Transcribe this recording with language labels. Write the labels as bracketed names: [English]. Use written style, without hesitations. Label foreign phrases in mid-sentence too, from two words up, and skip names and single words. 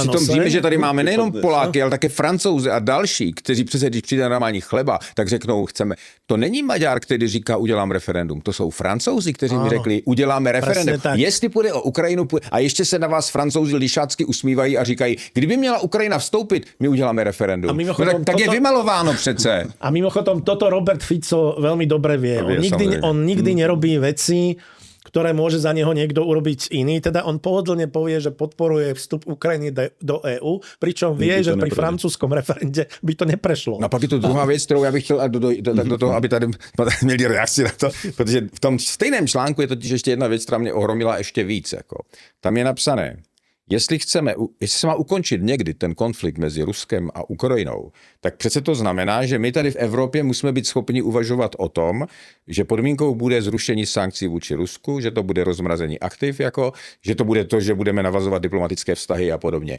[Czech] Přitom víme, že tady máme nejenom Poláky, ale také Francouzi a další, kteří přece, když přijde normální chleba, tak řeknou, chceme. To není Maďar, který říká, udělám referendum. To jsou Francouzi, kteří mi řekli, uděláme referendum. Jestli půjde o Ukrajinu, a ještě se na vás Francouzi lišácky usmívají a říkají, kdyby měla Ukrajina vstoupit, my uděláme referendum. Tak je vymalováno přece. [Slovak] A mimochodom, toto Robert Fico veľmi dobre vie. On nikdy nerobí veci, ktoré môže za neho niekto urobiť iný. Teda on pohodlne povie, že podporuje vstup Ukrajiny do EÚ, pričom vie, že pri francúzskom referende by to neprešlo. [Czech] No pak je to druhá věc, kterou já bych chtěl do toho, aby tady měli reakci na to, protože v tom stejném článku je totiž ještě jedna věc, která mě ohromila ještě víc. Jako. Tam je napsané, jestli se má ukončit někdy ten konflikt mezi Ruskem a Ukrajinou, tak přece to znamená, že my tady v Evropě musíme být schopni uvažovat o tom, že podmínkou bude zrušení sankcí vůči Rusku, že to bude rozmrazení aktiv, jako, že to bude to, že budeme navazovat diplomatické vztahy a podobně.